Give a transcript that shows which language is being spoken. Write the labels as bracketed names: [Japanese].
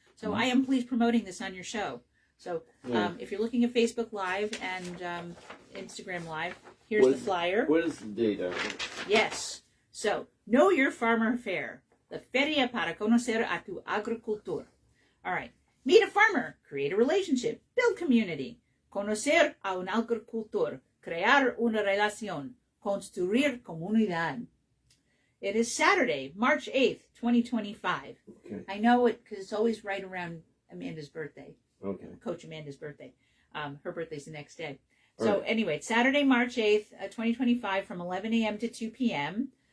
[English] So I am please promoting this on your show. So if you're looking at Facebook Live and Instagram Live, here's the flyer. What is the date of it? Yes. So Know Your Farmer Fair, the [Spanish] Feria para conocer a tu agricultor. [English] All right. Meet a farmer, create a relationship, build community. [Spanish] Conocer a un agricultor, crear una relación, construir comunidad. [English] It is Saturday, March 8th, 2025. Okay. I know it because it's always right around Amanda's birthday. Okay. Coach Amanda's birthday. Her birthday's the next day. So anyway, it's Saturday, March 8th, 2025 from 11 a.m. to 2 p.m.